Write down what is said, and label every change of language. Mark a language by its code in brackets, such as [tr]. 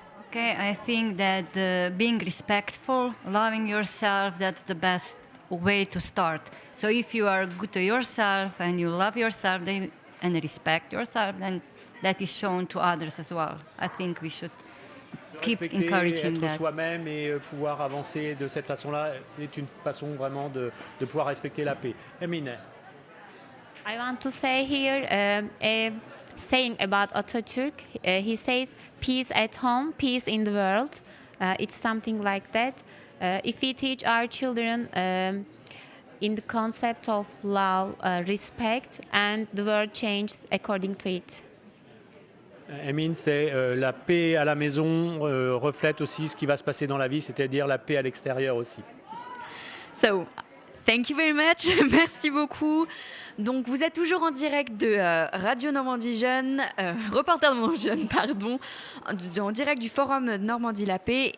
[en] Okay, I think that being respectful, loving yourself, that's the best way to start. So if you are good to yourself and you love yourself, and respect yourself, then that is shown to others as well. I think we should keep [fr] Respecter, [en] encouraging [fr] être [en] that. [fr] soi-même et pouvoir avancer de cette façon-là est une façon vraiment de pouvoir respecter la paix. Emine. [en] I want to say here a saying about Atatürk. He says, peace at home, peace in the world. It's something like that. If we teach our children in the concept of love, respect, and the world changes according to it. [fr] Emine, c'est la paix à la maison reflète aussi ce qui va se passer dans la vie, c'est-à-dire la paix à l'extérieur aussi. [en] So, thank you very much. [fr] Merci beaucoup. Donc, vous êtes toujours en direct de Radio Normandie Jeune, Reporter Normandie Jeune, pardon, en direct du Forum Normandie La Paix.